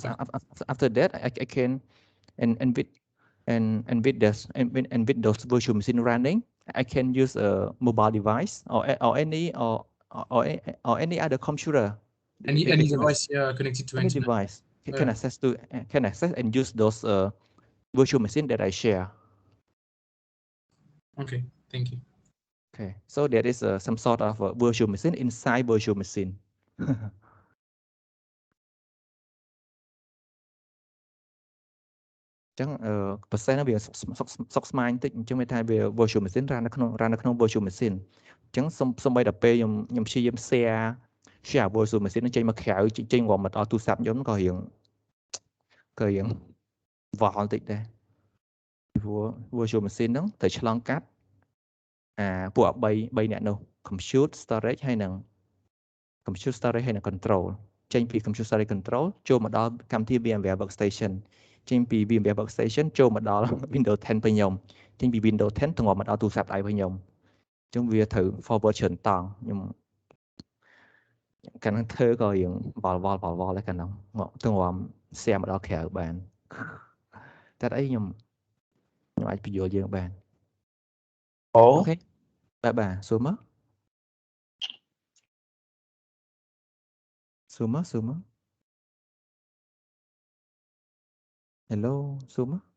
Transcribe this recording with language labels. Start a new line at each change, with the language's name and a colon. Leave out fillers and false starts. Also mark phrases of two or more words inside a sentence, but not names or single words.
English: After that, I can and with those virtual machine running, I can use a mobile device or any other computer. Any device connected to any internet. Device can access and use those virtual machine that I share. Okay, thank you. Okay, so there is some sort of a virtual machine inside virtual machine.
Khmer: ចឹងប្រសិនវាសុកស្មាញបន្តិចអញ្ចឹងមានថាវា
English: virtual machine
Khmer: រ៉ាននៅក្នុង
English: virtual machine
Khmer: អញ្ចឹងសូម្បីតែពេលខ្ញុំព្យាយាម share
English: virtual machine
Khmer: នឹងចេញមកក្រៅចេញរំមកដល់ទូរស័ព្ទខ្ញុំក៏រៀង វល់បន្តិចដែរព្រោះ
English: virtual machine
Khmer: ហ្នឹងត្រូវឆ្លងកាត់ពួក3អ្នកនោះ
English: compute storage
Khmer: ហើយនិង control ចេញពី
English: compute storage control
Khmer: ចូលមកដល់កម្មវិធី VMware workstation ចេញពី VMware workstation ចូលមកដល់ Windows 10 របស់ខ្ញុំចេញពី Windows 10ទៅមកដល់ទូរស័ព្ទដៃរបស់ខ្ញុំអញ្ចឹងវាត្រូវ forward ច្រើនតង់ខ្ញុំ កាលហ្នឹងធ្វើក៏រៀងវល់ដែរកាលហ្នឹងមកទៅរំ share មកដល់ក្រៅបានតែអីខ្ញុំអាចបញ្យល់យើងបានអូខេបាទសួរមកHello សួរមក